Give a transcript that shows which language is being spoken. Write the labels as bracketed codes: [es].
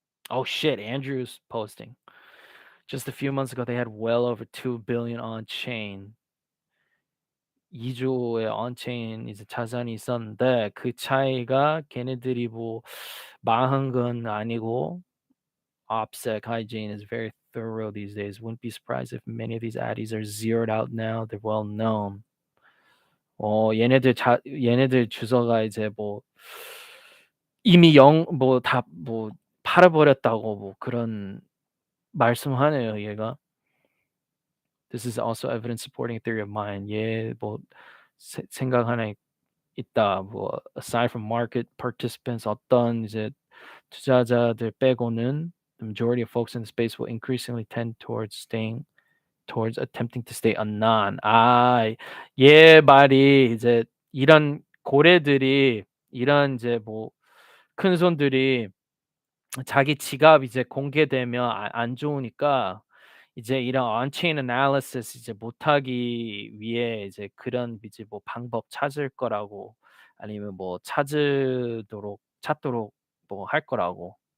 [en] Oh shit, Andrew's posting. Just a few months ago, they had well over 2 billion on chain. [ko] 2조의 on chain 이제 자산이 있었는데 그 차이가 걔네들이 뭐 망한 건 아니고 [en] OPSEC hygiene is very thorough these days. Wouldn't be surprised if many of these addies are zeroed out now. They're well known. [ko] 얘네들 주소가 이제 뭐 이미 뭐 다 뭐 팔아버렸다고 뭐 그런 말씀하네요, 얘가. [en] This is also evidence supporting a theory of mine. [ko] 뭐 생각 하나 있다. [en] 뭐 aside from market participants [ko] 어떤 이제 투자자들 빼고는 [en] the majority of folks in the space will increasingly tend towards attempting to stay anon. [ko] 얘 말이 이제 이런 고래들이 이런 이제 뭐 큰 손들이 자기 지갑 이제 공개되면 안 좋으니까 이제 이런 on-chain analysis 이제 못하기 위해 이제 그런 이제 뭐 방법 찾을 거라고 아니면 뭐 찾도록 뭐 할 거라고.